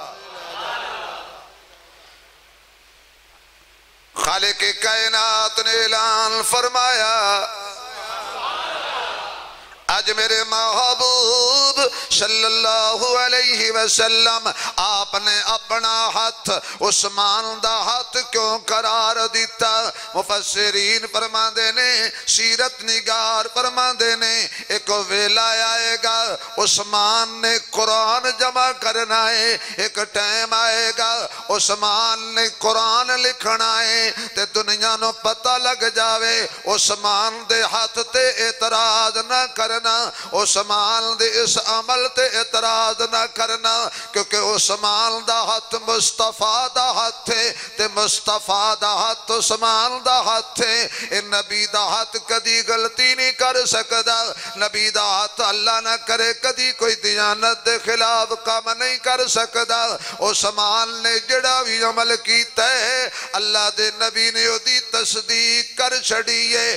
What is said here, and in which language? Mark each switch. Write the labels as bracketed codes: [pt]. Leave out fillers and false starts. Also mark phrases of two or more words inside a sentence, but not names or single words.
[pa] خالق کائنات نے اعلان فرمایا آج میرے محبوب صلی اللہ علیہ وسلم آپ نے اپنا ہاتھ عثمان دا ہاتھ کیوں قرار دیتا؟ مفسرین فرماندے نے، سیرت نگار فرماندے نے، ایک ویلا آئے گا عثمان نے قرآن جمع کرنا ہے، ایک ٹائم آئے گا عثمان نے قرآن لکھنا ہے، تے دنیا نو پتہ لگ جاوے عثمان دے ہاتھ تے اعتراض نہ کرنا، عثمان دے اس عمل تے اعتراض نہ کرنا، کیونکہ عثمان دا ہاتھ مصطفیٰ دا ہاتھ ہے، تے مصطفیٰ دا ہاتھ عثمان دا ہاتھ ہے۔ اے نبی دا ہاتھ کدی غلطی نہیں کر سکدا، نبی دا ہاتھ اللہ نہ کرے کدی کوئی دیانت دے خلاف کام نہیں کر سکدا۔ عثمان نے جڑا بھی عمل کیتا ہے اللہ دے نبی نے دی تصدیق کر چھڑی ہے۔